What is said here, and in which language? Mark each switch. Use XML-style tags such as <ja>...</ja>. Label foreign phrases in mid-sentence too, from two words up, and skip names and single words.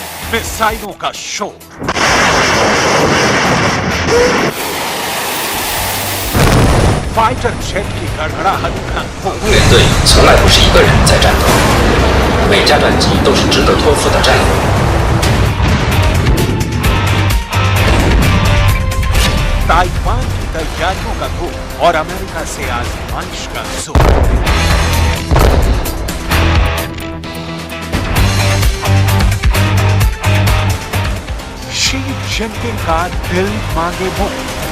<hi>मिसाइलों का शोर, फाइटर जेट की गड़गड़ाहट का</hi> <zh>公园队从来不是一个人在战斗，每架战机都是值得托付的战友。</zh> <hi>ताइवान की तैयारियों का धूम और अमेरिका से आजमाइश का जोर। शी जिनपिंग का दिल मांगे मुंह।</hi>